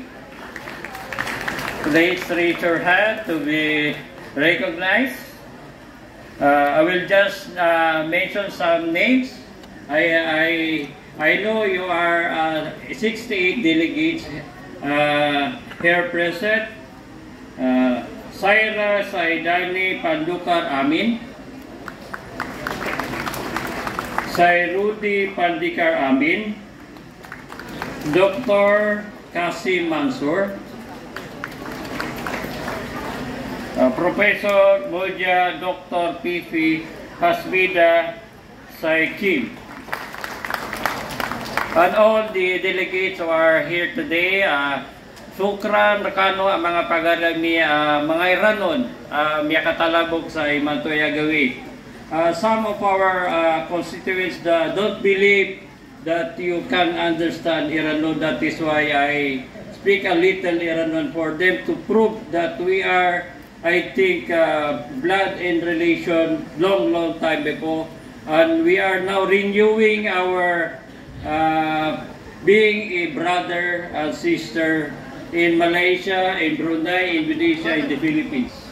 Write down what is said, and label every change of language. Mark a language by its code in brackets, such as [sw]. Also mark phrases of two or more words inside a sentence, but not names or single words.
[en] Please raise your hand to be recognized. I will just mention some names. I know you are 68 delegates here present. Saira Saidani Pandukar Amin, Sairudi Pandikar Amin, Dr. Kasim Mansur, Professor Moja Dr. Pifi Hasmida Saikim, and all the delegates who are here today. [ilp] Sukran rakano ang mga pagalami mga Iranon miyakatalabog sa Imantoya Gawi. [en] Some of our constituents don't believe that you can understand Iranon. That is why I speak a little Iranon for them to prove that we are, I think, blood and relation long time before, and we are now renewing our being a brother and sister in Malaysia, in Brunei, Indonesia, in the Philippines.